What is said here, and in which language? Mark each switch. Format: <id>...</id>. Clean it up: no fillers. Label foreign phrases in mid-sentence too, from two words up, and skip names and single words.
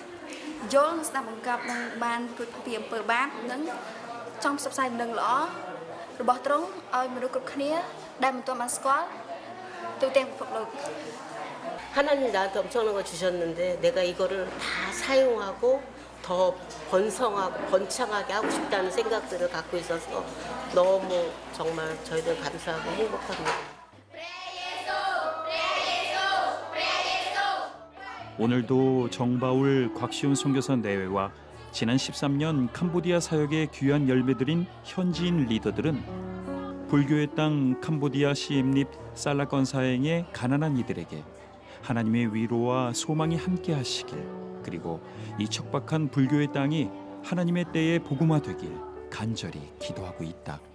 <km>យល់ស្ដាប់បង្គាប់នឹងបានរួចពីអំពើបាបនឹងចង់ផ្សព្វផ្សាយដំណឹងល្អរបស់ទ្រង់ឲ្យមនុស្សគ្រប់គ្នាដែលមិនទាន់បានស្គាល់ទូទាំងពិភពលោក</km> <ko>하나님 나한테 엄청난 걸 주셨는데 내가 이거를 다 사용하고 더 번성하고 번창하게 하고 싶다는 생각들을 갖고 있어서 너무 정말 저희들 감사하고 행복합니다. 오늘도 정바울 곽시훈 선교사 내외와 지난 13년 캄보디아 사역의 귀한 열매들인 현지인 리더들은 불교의 땅 캄보디아 시엠립 살라건 사행의 가난한 이들에게 하나님의 위로와 소망이 함께 하시길, 그리고 이 척박한 불교의 땅이 하나님의 때에 복음화되길 간절히 기도하고 있다.</ko>